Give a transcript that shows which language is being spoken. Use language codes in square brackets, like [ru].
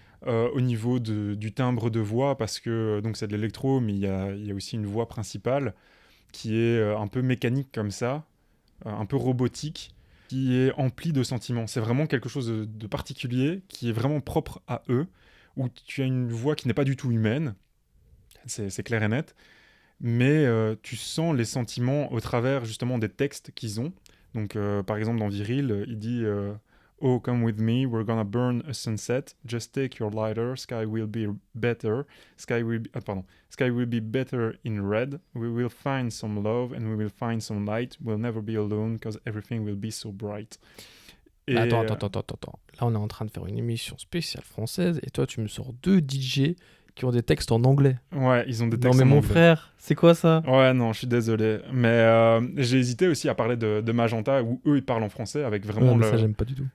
[fr] Au niveau du timbre de voix, parce que donc c'est de l'électro, mais il y a aussi une voix principale qui est un peu mécanique comme ça, un peu robotique, qui est emplie de sentiments. C'est vraiment quelque chose de particulier, qui est vraiment propre à eux, où tu as une voix qui n'est pas du tout humaine, c'est clair et net, mais tu sens les sentiments au travers justement des textes qu'ils ont. Donc par exemple dans Viril, il dit [en] Oh, come with me, we're gonna burn a sunset. Just take your lighter, sky will be better. Sky will be better in red. We will find some love and we will find some light. We'll never be alone because everything will be so bright. [fr] Et, Attends. Là, on est en train de faire une émission spéciale française et toi, tu me sors 2 DJ qui ont des textes en anglais. Ouais, ils ont des Non, textes mais en anglais. frère, c'est quoi ça? Ouais, non, je suis désolé. Mais j'ai hésité aussi à parler de Magenta, où eux, ils parlent en français avec vraiment Ouais, mais ça, j'aime pas du tout.